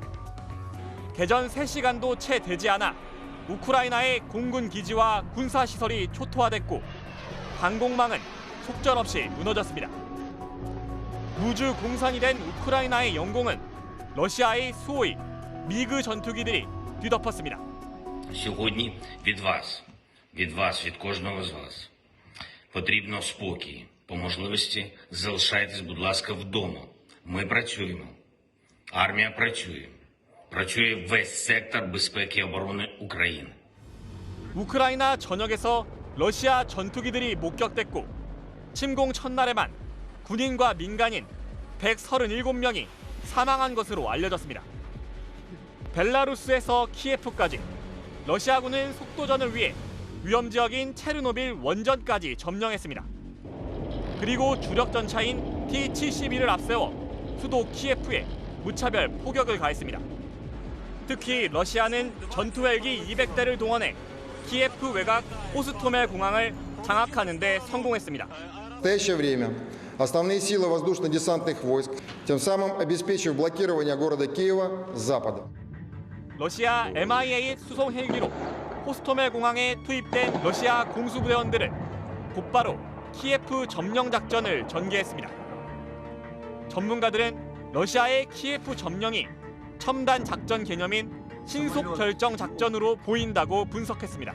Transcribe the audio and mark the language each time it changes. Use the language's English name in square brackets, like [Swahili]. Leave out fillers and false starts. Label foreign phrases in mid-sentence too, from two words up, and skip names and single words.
[Korean] 개전 3시간도 채 되지 않아 우크라이나의 공군 기지와 군사시설이 초토화됐고, 항공망은 속절없이 무너졌습니다. 무주 공산이 된 우크라이나의 영공은 러시아의 수호의 미그 전투기들이 뒤덮었습니다. [Ukrainian] Сьогодні від вас, від кожного з вас потрібно спокій. По можливості залишайтесь, будь ласка, вдома. Ми працюємо. Армія працює. Працює весь сектор безпеки і оборони України. [Korean] 우크라이나 전역에서 러시아 전투기들이 목격됐고, 침공 첫날에만 군인과 민간인 137명이 사망한 것으로 알려졌습니다. 벨라루스에서 키예프까지 러시아군은 속도전을 위해 위험 지역인 체르노빌 원전까지 점령했습니다. 그리고 주력 전차인 T-72를 앞세워 수도 키예프에 무차별 포격을 가했습니다. 특히 러시아는 전투 헬기 200대를 동원해 키예프 외곽 호스토멜 공항을 장악하는 데 성공했습니다. [Russian] В настоящее время основные силы воздушно-десантных войск, тем самым обеспечив блокирование города Киева с запада. [Korean] 러시아 MIA 수송 헬기로 호스토멜 공항에 투입된 러시아 공수부대원들은 곧바로 키예프 점령 작전을 전개했습니다. 전문가들은 러시아의 키예프 점령이 첨단 작전 개념인 신속 결정 작전으로 보인다고 분석했습니다.